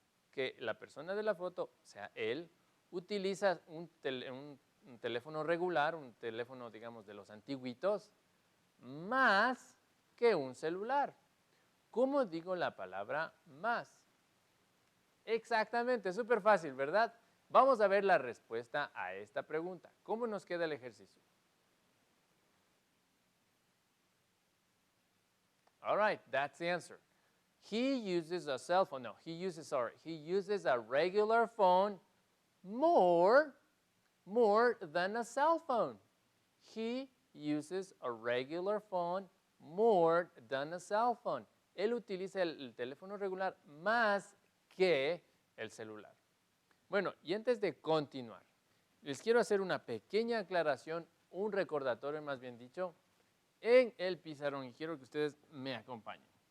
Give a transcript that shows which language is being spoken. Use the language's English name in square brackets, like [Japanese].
[Spanish] Que la persona de la foto, o sea, él, utiliza un teléfono regular, un teléfono, digamos, de los antiguitos, más que un celular. ¿Cómo digo la palabra más? Exactamente, súper fácil, ¿verdad? Vamos a ver la respuesta a esta pregunta. ¿Cómo nos queda el ejercicio? [English] All right, that's the answer. He uses a cell phone. No, he uses a regular phone more than a cell phone. He uses a regular phone more than a cell phone. [Spanish] Él utiliza el teléfono regular más que el celular. Bueno, y antes de continuar, les quiero hacer una pequeña aclaración, un recordatorio más bien dicho, en el pizarrón y quiero que ustedes me acompañen.